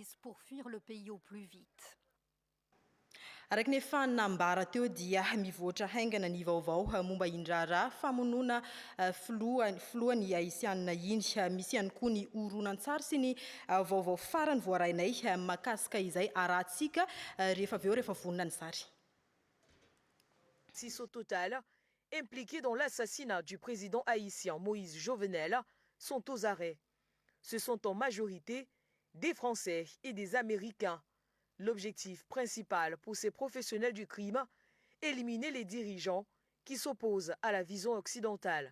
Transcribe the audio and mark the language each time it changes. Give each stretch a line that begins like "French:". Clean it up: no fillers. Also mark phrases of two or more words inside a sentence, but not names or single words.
Malagasy: Araka ny efa nambara teo dia mivoatra haingana ny vaovao momba indrara famonoana filohan'ny haïtiana iny. Misy ihany koa ny horonan-tsary sy ny vaovao farany voarainay makasika izay arahantsika rehefa avy eo rehefa vonona ny sary.
French: Au total, impliqués dans l'assassinat du président haïtien Moïse Jovenel sont aux arrêts. Ce sont en majorité des Français et des Américains. L'objectif principal pour ces professionnels du crime, éliminer les dirigeants qui s'opposent à la vision occidentale.